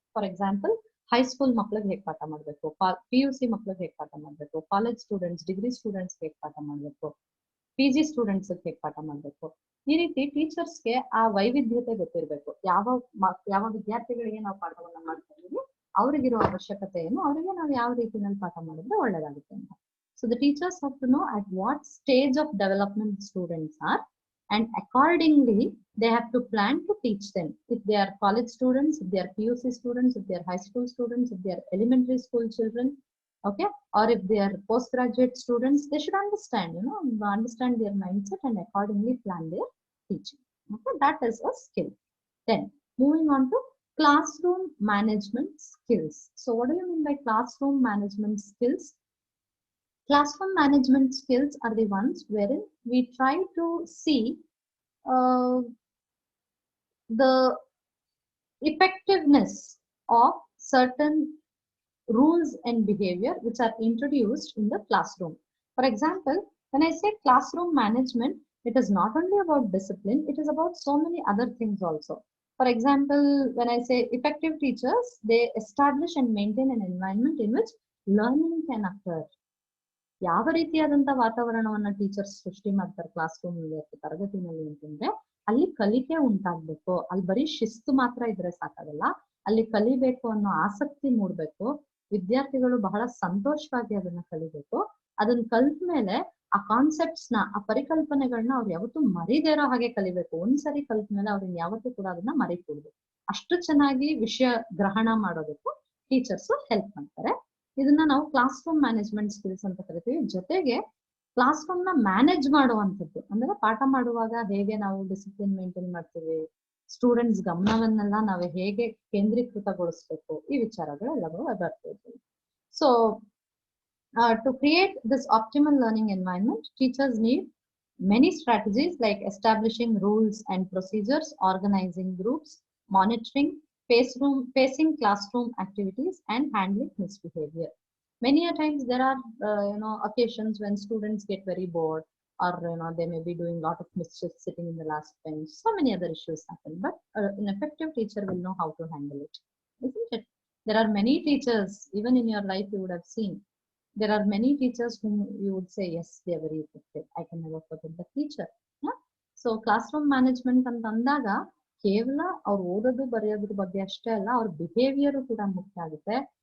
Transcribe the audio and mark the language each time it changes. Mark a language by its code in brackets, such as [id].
[en] for example, [kn] high school ಮಕ್ಳಿಗೆ ಹೇಗೆ ಪಾಠ ಮಾಡ್ಬೇಕು, PUC ಮಕ್ಳಿಗೆ ಹೇಗೆ ಪಾಠ ಮಾಡ್ಬೇಕು, ಕಾಲೇಜ್ ಸ್ಟೂಡೆಂಟ್ಸ್, ಡಿಗ್ರಿ ಸ್ಟೂಡೆಂಟ್ಸ್ ಹೇಗೆ ಪಾಠ ಮಾಡ್ಬೇಕು, PG ಸ್ಟೂಡೆಂಟ್ಸ್ ಹೇಗೆ ಪಾಠ ಮಾಡ್ಬೇಕು. ಈ ರೀತಿ ಟೀಚರ್ಸ್ಗೆ ಆ ವೈವಿಧ್ಯತೆ ಗೊತ್ತಿರ್ಬೇಕು. ಯಾವ ವಿದ್ಯಾರ್ಥಿಗಳಿಗೆ ನಾವು ಪಾಠವನ್ನ ಮಾಡ್ತಾ ಇದೀವಿ, ಅವ್ರಿಗಿರೋ ಅವಶ್ಯಕತೆ ಏನು, ಅವರಿಗೆ ನಾವು ಯಾವ ರೀತಿಯಲ್ಲಿ ಪಾಠ ಮಾಡಿದ್ರೆ ಒಳ್ಳೇದಾಗುತ್ತೆ ಅಂತ. [en] So the teachers have to know at what stage of development students are and accordingly they have to plan to teach them. If they are college students, if they are PUC students, if they are high school students, if they are elementary school children, okay, or if they are postgraduate students, they should understand, understand their mindset and accordingly plan their teaching. Okay, that is a skill. Then moving on to classroom management skills. So what do you mean by classroom management skills? Classroom management skills are the ones wherein we try to see the effectiveness of certain rules and behavior which are introduced in the classroom. For example, when I say classroom management, it is not only about discipline, it is about so many other things also. For example, when I say effective teachers, they establish and maintain an environment in which learning can occur. [kn] ಯಾವ ರೀತಿಯಾದಂತ ವಾತಾವರಣವನ್ನ teachers ಸೃಷ್ಟಿ ಮಾಡ್ತಾರೆ class room ತರಗತಿನಲ್ಲಿ ಅಂತಂದ್ರೆ ಅಲ್ಲಿ ಕಲಿಕೆ ಉಂಟಾಗ್ಬೇಕು. ಅಲ್ಲಿ ಬರೀ ಶಿಸ್ತು ಮಾತ್ರ ಇದ್ರೆ ಸಾಕಾಗಲ್ಲ, ಅಲ್ಲಿ ಕಲಿಬೇಕು ಅನ್ನೋ ಆಸಕ್ತಿ ಮೂಡ್ಬೇಕು. ವಿದ್ಯಾರ್ಥಿಗಳು ಬಹಳ ಸಂತೋಷವಾಗಿ ಅದನ್ನ ಕಲಿಬೇಕು. ಅದನ್ನ ಕಲ್ತ ಮೇಲೆ ಆ ಕಾನ್ಸೆಪ್ಟ್ಸ್ ನ, ಆ ಪರಿಕಲ್ಪನೆಗಳನ್ನ ಅವ್ರು ಯಾವತ್ತೂ ಮರಿದೇ ಇರೋ ಹಾಗೆ ಕಲಿಬೇಕು. ಒಂದ್ಸರಿ ಕಲ್ತ ಮೇಲೆ ಅವ್ರನ್ನ ಯಾವತ್ತೂ ಕೂಡ ಅದನ್ನ ಮರಿಕೂಡ್ದು. ಅಷ್ಟು ಚೆನ್ನಾಗಿ ವಿಷಯ ಗ್ರಹಣ ಮಾಡೋದಕ್ಕೆ ಟೀಚರ್ಸ್ ಹೆಲ್ಪ್ ಮಾಡ್ತಾರೆ. ಇದನ್ನ ನಾವು ಕ್ಲಾಸ್ ರೂಮ್ ಮ್ಯಾನೇಜ್ಮೆಂಟ್ ಸ್ಕಿಲ್ಸ್ ಅಂತ ಕರಿತೀವಿ. ಜೊತೆಗೆ ಕ್ಲಾಸ್ ರೂಮ್ ನ ಮ್ಯಾನೇಜ್ ಮಾಡುವಂಥದ್ದು ಅಂದ್ರೆ ಪಾಠ ಮಾಡುವಾಗ ಹೇಗೆ ನಾವು ಡಿಸಿಪ್ಲಿನ್ ಮೇಂಟೈನ್ ಮಾಡ್ತೀವಿ, ಸ್ಟೂಡೆಂಟ್ಸ್ ಗಮನವನ್ನೆಲ್ಲ ನಾವು ಹೇಗೆ ಕೇಂದ್ರೀಕೃತಗೊಳಿಸ್ಬೇಕು, ಈ ವಿಚಾರಗಳೆಲ್ಲವೂ ಬರ್ತದೆ. [en] So to create this optimal learning environment, teachers need many strategies like establishing rules and procedures, organizing groups, monitoring facing classroom activities, and handling misbehavior. Many a times there are occasions when students get very bored, or they may be doing a lot of mischief sitting in the last bench. So many other issues happen, but an effective teacher will know how to handle it, isn't it? There are many teachers, even in your life you would have seen, there are many teachers whom you would say, yes, they are very effective. I can never forget the teacher. Yeah? So classroom management [kn] ಅಂತ ಅಂದಾಗ ಕೇವಲ ಅವ್ರು ಓದೋದು ಬರೆಯೋದ್ರ ಬಗ್ಗೆ ಅಷ್ಟೇ ಅಲ್ಲ, ಅವ್ರ behaviour ಕೂಡ ಮುಖ್ಯ ಆಗುತ್ತೆ.